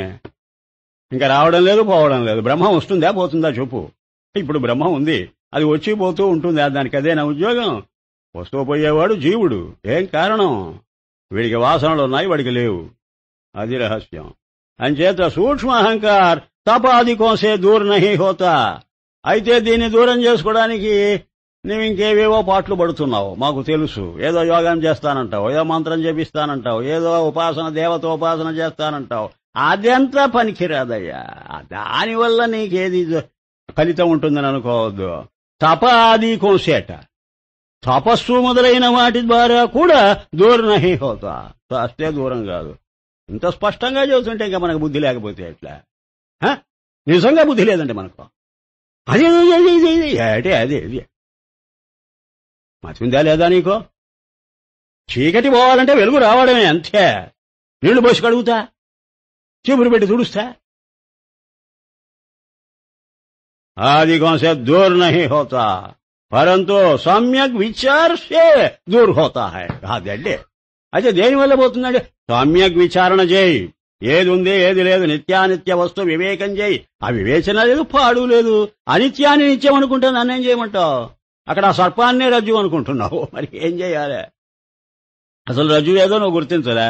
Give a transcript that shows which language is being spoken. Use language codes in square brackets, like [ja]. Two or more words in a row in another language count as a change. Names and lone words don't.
[te] ఇంకా రావడం లేదు, పోవడం లేదు. బ్రహ్మం వస్తుందా పోతుందా చెప్పు. ఇప్పుడు బ్రహ్మం ఉంది, అది వచ్చి పోతూ ఉంటుంది. దానికి అదేనా ఉద్యోగం? వస్తూ పోయేవాడు జీవుడు. ఏం కారణం? వీడికి వాసనలు ఉన్నాయి, వాడికి లేవు. అది రహస్యం. [hi] అంచేత सूक्ष्म अहंकार तपादि कोसे दूर नहीं होता. [te] అయితే దీన్ని దూరం చేసుకోవడానికి నువ్వు ఇంకేవేవో పాటలు పడుతున్నావు, మాకు తెలుసు. ఏదో యోగం చేస్తానంటావు, ఏదో మంత్రం జపిస్తానంటావు, ఏదో దేవతోపాసన చేస్తానంటావు. అదంతా పనికిరాదయ్యా. దానివల్ల నీకేది ఫలితం ఉంటుందని అనుకోవద్దు. [hi] तपादि कोसेट, [te] తపస్సు మొదలైన వాటి ద్వారా కూడా దూరం [hi] नहीं होता. [te] అస్తే దూరం కాదు. ఇంత స్పష్టంగా చెబుతుంటే ఇంకా మనకు బుద్ధి లేకపోతే ఎట్లా? నిజంగా బుద్ధి లేదండి మనకు. అదే మతిందా లేదా నీకో? చీకటి పోవాలంటే వెలుగు రావడమే, అంతే. నీళ్లు పోసి కడుగుతా, చీపురు పెట్టి తుడుస్తా. [hi] ఆది कौन दूर नहीं होता परंतु सम्यक विचार से दूर होता है. [te] అదండి. అయితే దేనివల్ల పోతుందండి? సమ్యక్ విచారణ చేయి. ఏది ఉంది ఏది లేదు, నిత్యానిత్య వస్తు వివేకం చేయి. ఆ వివేచన లేదు, పాడు లేదు. అనిత్యాన్ని నిత్యం అనుకుంటే నన్నేం చేయమంటావు? అక్కడ ఆ సర్పాన్నే రజ్జు అనుకుంటున్నావు. మరి ఏం చేయాలి? అసలు రజ్జు ఏదో నువ్వు గుర్తించలే.